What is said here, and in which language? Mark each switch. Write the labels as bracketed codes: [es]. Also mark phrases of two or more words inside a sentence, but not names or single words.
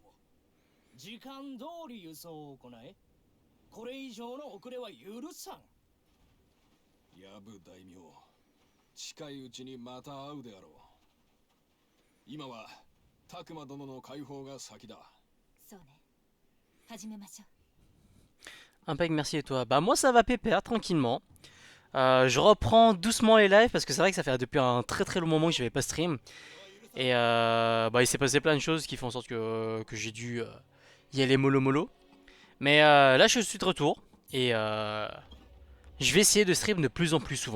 [ja] 時間通り輸送を行え。これ以上の遅れは許さん。藪大名、近いうちにまた会うであろう。今は拓磨殿の解放が先だ。そうね。始めましょう。 [fr] Impec, merci et toi. Bah moi ça va pépère, tranquillement. Je reprends doucement les lives parce que c'est vrai que ça fait depuis un très très long moment que je n'avais pas stream. Et bah il s'est passé plein de choses qui font en sorte que j'ai dû y aller mollo mollo. Mais là je suis de retour et je vais essayer de stream de plus en plus souvent.